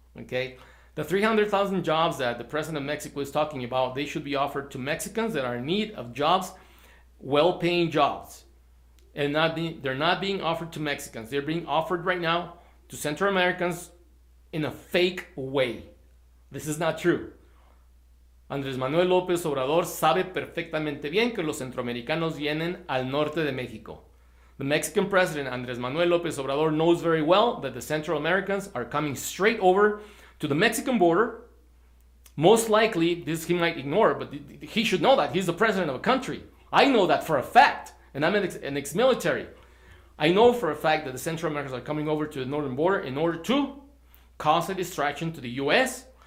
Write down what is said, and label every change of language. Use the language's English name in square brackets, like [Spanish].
[English] Okay, the 300,000 jobs that the president of Mexico is talking about, they should be offered to Mexicans that are in need of jobs, well-paying jobs, and they're not being offered to Mexicans. They're being offered right now to Central Americans in a fake way. This is not true. [Spanish] Andrés Manuel López Obrador sabe perfectamente bien que los centroamericanos vienen al norte de México. [English] The Mexican president, Andrés Manuel López Obrador, knows very well that the Central Americans are coming straight over to the Mexican border. Most likely, this he might ignore, but he should know that. He's the president of a country. I know that for a fact, and I'm an ex-military. I know for a fact that the Central Americans are coming over to the northern border in order to cause a distraction to the U.S.